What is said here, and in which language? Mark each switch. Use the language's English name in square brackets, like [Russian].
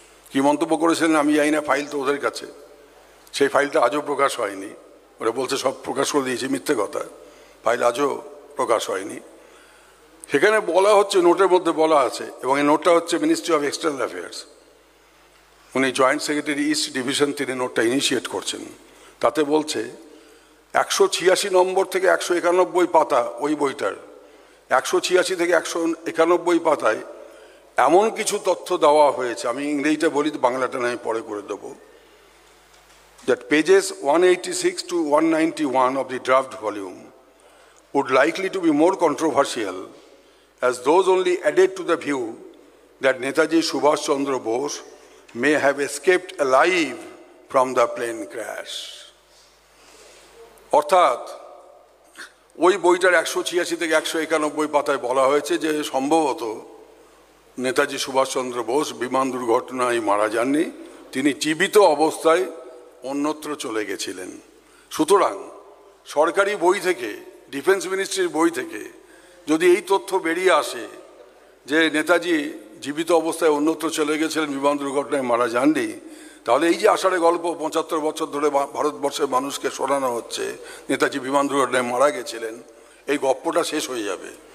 [Bangla] কি মন্তব্য করেছিলেন আমি জানি না, ফাইল তো ওদের কাছে, সেই ফাইলটা আজও প্রকাশ হয়নি। ওরা বলছে সব প্রকাশ করে দিয়েছে, মিথ্যে কথা, ফাইল আজও প্রকাশ হয়নি। সেখানে বলা হচ্ছে, নোটের মধ্যে বলা আছে, এবং এই নোটটা হচ্ছে মিনিস্ট্রি অফ এক্সটার্নাল অ্যাফেয়ার্স, উনি জয়েন্ট সেক্রেটারি ইস্ট ডিভিশন, তিনি নোটটা ইনিশিয়েট করছেন। তাতে বলছে 186 নম্বর থেকে 191 পাতা ওই বইটার, 186 থেকে 191 পাতায় এমন কিছু তথ্য দেওয়া হয়েছে, আমি ইংরেজিটা বলি, বাংলাটা আমি পরে করে দেবো, [English] that pages 186 to 191 of the draft volume would likely to be more controversial, as those only added to the view that Netaji Subhash Chandra Bose may have escaped alive from the plane crash. [Bangla] অর্থাৎ ওই বইটার 186 থেকে 191 পাতায় বলা হয়েছে যে সম্ভবত নেতাজি সুভাষচন্দ্র বোস বিমান দুর্ঘটনায় মারা যাননি, তিনি জীবিত অবস্থায় অন্যত্র চলে গেছিলেন। সুতরাং সরকারি বই থেকে, ডিফেন্স মিনিস্ট্রির বই থেকে যদি এই তথ্য বেরিয়ে আসে যে নেতাজি জীবিত অবস্থায় অন্যত্র চলে গেছিলেন, বিমান দুর্ঘটনায় মারা যাননি, তাহলে এই যে আষাঢ়ে গল্প 75 বছর ধরে ভারতবর্ষের মানুষকে শোনানো হচ্ছে নেতাজি বিমান দুর্ঘটনায় মারা গেছিলেন, এই গপ্পটা শেষ হয়ে যাবে।